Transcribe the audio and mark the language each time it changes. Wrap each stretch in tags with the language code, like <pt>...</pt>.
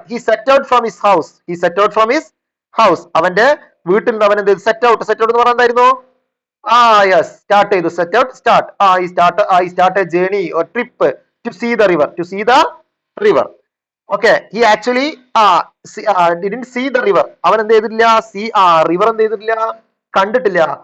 <en>He set out from his house. He set out from his house.</en> <ml>അവന്റെ വീട്ടിൽ നിന്ന് അവൻ എന്ത് സെറ്റ് ഔട്ട് എന്ന് പറഞ്ഞാൽ എന്തായിരുന്നു? യെസ്, സ്റ്റാർട്ട് ചെയ്തു. Set out, start.</ml> <en>I start a journey or trip to see the river. To see the river. Okay, he actually didn't see the river.</en> <ml>അവൻ എന്ത് ചെയ്തിട്ടില്ല? റിവർ എന്ത് ചെയ്തിട്ടില്ല? കണ്ടിട്ടില്ല.</ml>